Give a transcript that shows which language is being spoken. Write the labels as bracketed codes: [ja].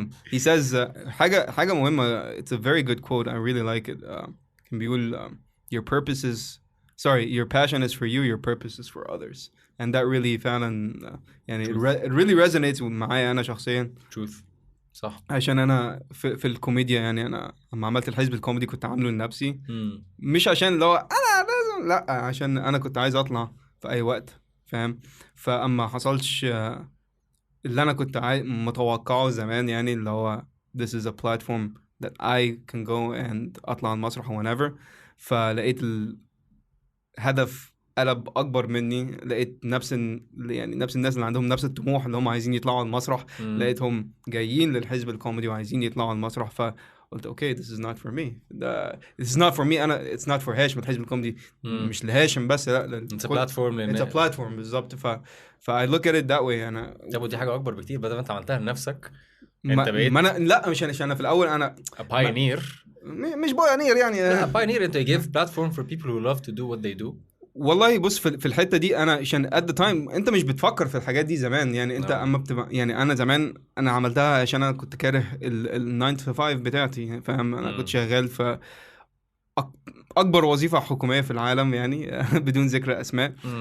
[en] He says [ar] حاجه مهمه. [en] It's a very good quote. I really like it. [ar] كان بيقول [en] your passion is for you, your purpose is for others. And that really [ar] فعلا يعني [en] it really resonates [ar] معايا أنا شخصيا. [en] truth. [ar] صح. عشان أنا في الكوميديا يعني. أنا لما عملت الحزب الكوميدي كنت عامله لنفسي. مش عشان لو أنا لازم، لا، عشان أنا كنت عايز أطلع في أي وقت، فاهم؟ فأما حصلش اللي أنا كنت متوقعه زمان يعني، اللي هو [en] this is a platform that I can go and [ar] أطلع على المسرح whenever. فلقيت الهدف قلب اكبر مني، لقيت نفس يعني نفس الناس اللي عندهم نفس الطموح اللي هم عايزين يطلعوا على المسرح، لقيتهم جايين للحزب الكوميدي وعايزين يطلعوا على المسرح. فقلت اوكي [en] this is not for me، this is not for me انا، it's not for هاشم. [ar] الحزب الكوميدي مش لهاشم بس، لا [en] it's a platform it's a platform [ar] بالظبط. [en] I look at it that way. [ar] انا طب ودي حاجه اكبر بكتير، بدل ما انت عملتها لنفسك انت بقيت لا مش انا في الاول انا [en] a pioneer. [ar] مش بايونير يعني، لا [en] pioneer [ar] انت [en] give platform for people who love to do what they do. [ar] والله بص في الحته دي انا عشان [en] at the time [ar] انت مش بتفكر في الحاجات دي زمان يعني. انت اما بتبقى يعني انا زمان انا عملتها عشان انا كنت كاره ال 9 to 5 بتاعتي، فاهم؟ انا كنت شغال في اكبر وظيفه حكوميه في العالم يعني بدون ذكر اسماء.